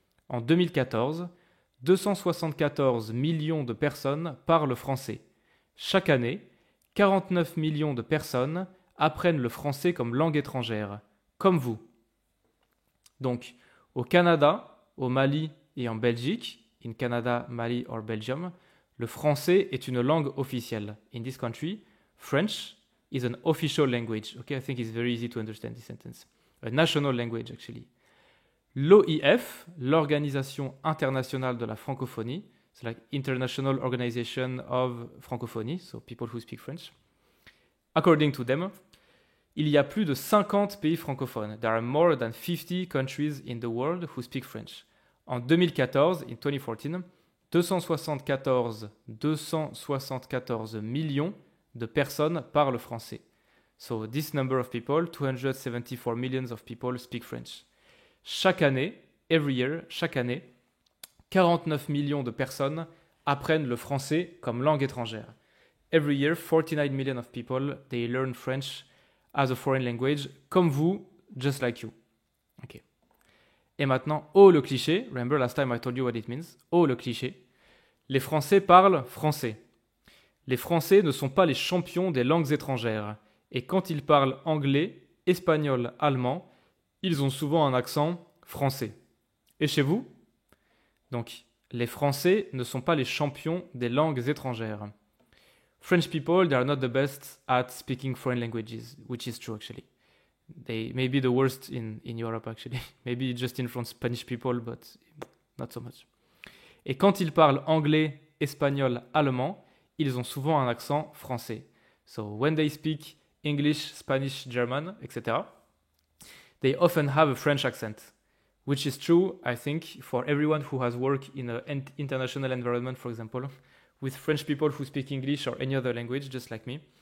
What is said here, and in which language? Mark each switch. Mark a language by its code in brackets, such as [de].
[fr] En 2014, 274 millions de personnes parlent français. Chaque année, 49 millions de personnes apprennent le français comme langue étrangère, comme vous. Donc, au Canada, au Mali et en Belgique, [en] in Canada, Mali or Belgium, [fr] le français est une langue officielle. [en] In this country, French is an official language. Okay, I think it's very easy to understand this sentence. A national language, actually. L'OIF, l'Organisation internationale de la francophonie, it's like International Organization of Francophonie, so people who speak French. According to them, [fr] il y a plus de 50 pays francophones. [en] There are more than 50 countries in the world who speak French. [fr] En 2014, [en] in 2014, [fr] 274 millions de personnes parlent français. [en] So this number of people, 274 millions of people speak French. [fr] Chaque année, [en] every year, [fr] chaque année, 49 millions de personnes apprennent le français comme langue étrangère. [en] Every year, 49 million of people, they learn French as a foreign language, [fr] comme vous, [en] just like you. Okay. [fr] Et maintenant, le cliché. [en] Remember last time I told you what it means. [fr] Le cliché. Les Français parlent français. Les Français ne sont pas les champions des langues étrangères. Et quand ils parlent anglais, espagnol, allemand, ils ont souvent un accent français. Et chez vous? Donc, les Français ne sont pas les champions des langues étrangères. [en] French people, they are not the best at speaking foreign languages, which is true actually. They may be the worst in Europe actually. Maybe just in front Spanish people, but not so much. [fr] Et quand ils parlent anglais, espagnol, allemand, ils ont souvent un accent français. [en] So when they speak English, Spanish, German, etc., they often have a French accent, which is true, I think, for everyone who has worked in an international environment, for example, with French people who speak English or any other language, just like me.